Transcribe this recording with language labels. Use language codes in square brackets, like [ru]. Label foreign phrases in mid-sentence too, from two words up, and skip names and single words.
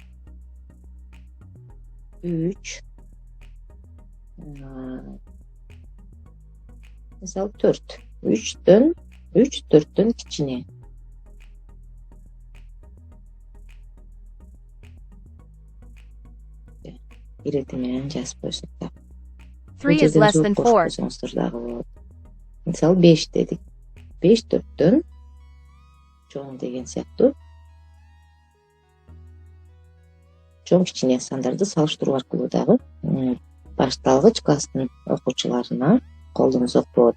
[ky] 3, мисалы 4. 3 4төн кичине. Ирети менен жазып койсок да. [en] 3 is less than 4. [ky] Мисалы 5 дедик. 5 4төн чоң деген сыяктуу. Чоң кичине сандарды салыштыруу аркылуу дагы башталгыч класстын окуучуларына колдонсок болот.